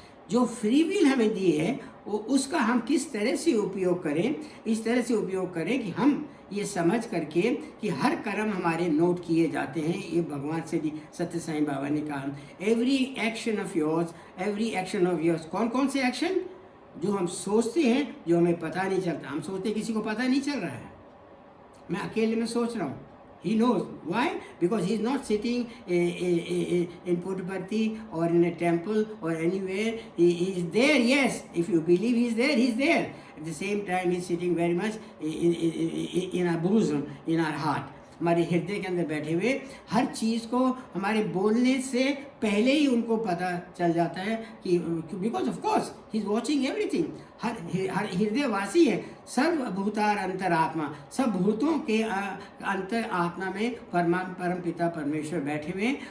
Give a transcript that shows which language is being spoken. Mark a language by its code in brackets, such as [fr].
[hi] जो free will हमें दी है वो उसका हम किस तरह से उपयोग करें, इस तरह से उपयोग करें कि हम ये समझ करके कि हर कर्म हमारे नोट किए जाते हैं। ये भगवान से भी सत्य साईं बाबा ने कहा, [en] Every action of yours, every action of yours. [hi] कौन कौन से एक्शन? जो हम सोचते हैं, जो हमें पता नहीं चलता। हम सोचते किसी को पता नहीं चल रहा है, मैं अकेले में सोच रहा हूँ। [en] He knows. Why? Because he is not sitting in Puttaparthi or in a temple or anywhere. He is there, yes. If you believe he is there, he is there. At the same time, he is sitting very much in our bosom, in our heart. [hi] हमारे हृदय के अंदर बैठे हुए, हर चीज़ को हमारे बोलने से पहले ही उनको पता चल जाता है कि [en] Because of course he is watching everything. [hi] हर हृदयवासी है, सर्वभूतार अंतरात्मा, सब भूतों के अंतर आत्मा में परम पिता परमेश्वर बैठे हुए हैं।